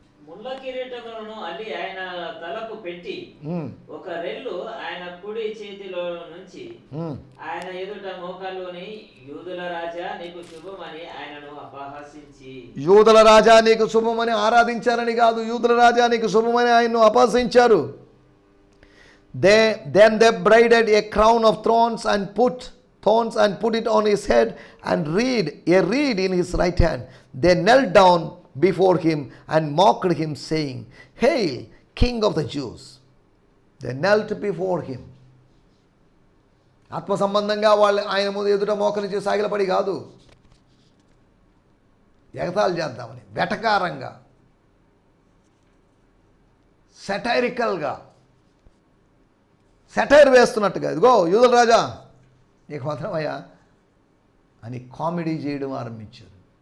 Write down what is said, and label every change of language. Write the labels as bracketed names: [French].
[Telugu] ముళ్ళ కిరీటములను అల్లి ఆయన తలకు పెట్టి ఒక రెల్లు ఆయన కుడి చేతిలో నుంచి ఆయన ఎదుట మోకాల్లోని, యూదుల రాజా నీకు శుభమని ఆయనను అపహసించి. యూదుల రాజా నీకు శుభమని ఆరాధించారని కాదు, యూదుల రాజా నీకు శుభమని ఆయన్ను అపహసించారు. [English] Then they braided a crown of thorns and put it on his head and a reed in his right hand. They knelt down before him and mocked him, saying, "Hail, King of the Jews." They knelt before him. [Telugu] ఆత్మ సంబంధంగా వాళ్ళు ఆయన ముందు ఎదుట మోకరించి సాగిలపడి కాదు, ఎగతాళి చేద్దామని, వెటకారంగా, సెటైరికల్గా, సెటైర్ వేస్తున్నట్టుగా, ఇదిగో యూదుల రాజా నీకు మాత్రమయ్యా అని కామెడీ చేయడం ఆరంభించారు.